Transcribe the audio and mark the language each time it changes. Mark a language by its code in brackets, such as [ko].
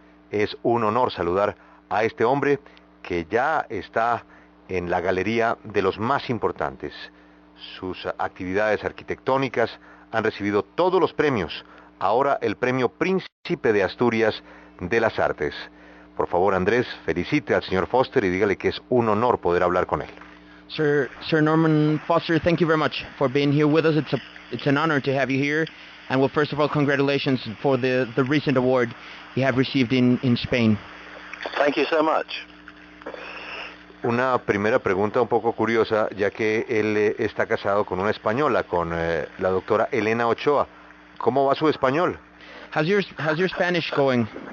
[es] Es un honor saludar a este hombre que ya está en la galería de los más importantes. Sus actividades arquitectónicas han recibido todos los premios. Ahora el premio Príncipe de Asturias de las Artes. Por favor, Andrés, felicite al señor Foster y dígale que es un honor poder hablar con él. [en] Sir Norman Foster, thank you very much for being here with us. It's an honor to have you here. And well, first of all, congratulations for the recent award you have received in Spain. Thank you so much. [es] Una primera pregunta un poco curiosa, ya que él está casado con una española, con la doctora Elena Ochoa. ¿Cómo va su español? [en] How's your Spanish going?